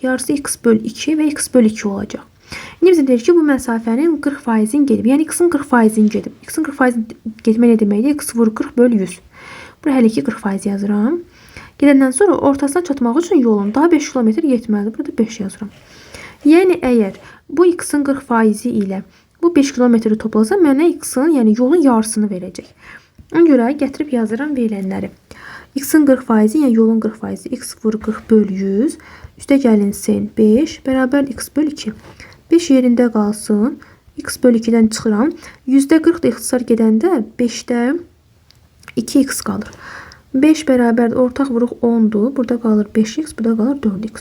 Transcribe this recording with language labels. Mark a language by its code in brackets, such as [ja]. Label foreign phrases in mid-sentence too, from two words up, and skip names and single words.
[az] Yarısı x böl 2 və x böl 2 olacaq. İndi bizə deyir ki, bu məsafənin 40%-ni gedib. Yəni x-in 40%-ni gedib. X-in 40%-ni getmək nə deməkdir? X vur 40 böl 100. Buraya hələ ki 40% yazıram. Gedəndən sonra ortasına çatmaq üçün yolun daha 5 kilometr getməlidir. Burada 5 yazıram. Yəni əgər bu x-in 40%-i ilə bu 5 kilometri toplasa mənə x-in, yəni yolun yarısını verəcək. Ona görə gətirib yazıram verilənləri. X-in 40%-i, yəni yolun 40%-i x vur 40 böl 100. Üstə gəlinsin 5 bərabər x böl 2. 5 yerində qalsın. X böl 2-dən çıxıram. %40 da ixtisar gedəndə 5-də 2x qalır. 5 bərabər ortaq vuruq 10-dur. Burada qalır 5x, burada qalır 4x.